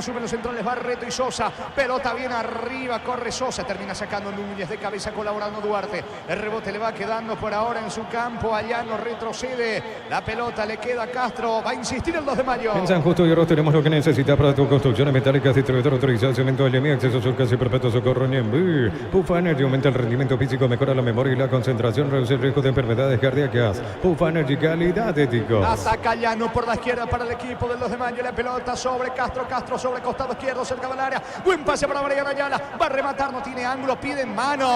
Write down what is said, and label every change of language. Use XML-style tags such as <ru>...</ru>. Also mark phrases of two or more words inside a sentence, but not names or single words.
<es>Suben los centrales Barreto y Sosa. Pelota bien arriba, corre Sosa. Termina sacando Núñez de cabeza, colaborando Duarte. El rebote le va quedando por ahora en su campo. Allá no retrocede. La pelota le queda a Castro. Va a insistir el 2 de mayo. En San Justo y Oro tenemos lo que necesitas para tu construcciones metálicas, distribuidor autorizado, cemento LMI, acceso surcas y perpetuo socorro Niembú. Pufa Energy aumenta el rendimiento físico, mejora la memoria y la concentración, reduce el riesgo de enfermedades cardíacas. Pufa Energy, calidad ético. Ataca Llano por la izquierda para el equipo del 2 de mayo. La pelota sobre Castro. Castro sobre costado izquierdo, cerca del área. Buen pase para Brian Ayala. Va a rematar, no tiene ángulo. Piden mano.</es>